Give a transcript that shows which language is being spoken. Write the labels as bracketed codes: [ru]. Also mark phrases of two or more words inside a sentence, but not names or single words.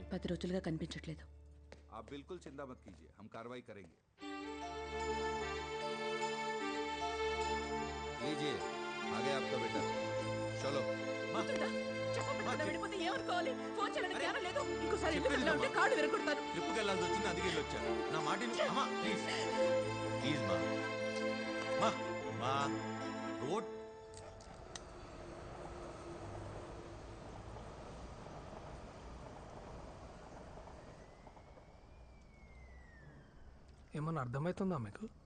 [te] 10 రోజులుగా కనిపించట్లేదు. [hi] आप बिल्कुल चिंता मत कीजिए, हम कार्रवाई करेंगे. लीजिए, आ गया आपका बेटा. चलो. [te] ట్రిప్కి వెళ్ళాల్సి వచ్చింది, అందుకే వచ్చాను. నా మాట అమ్మా, [en] please please [te] మా మా రోడ్. ఏమన్నా అర్థమవుతుందా మీకు?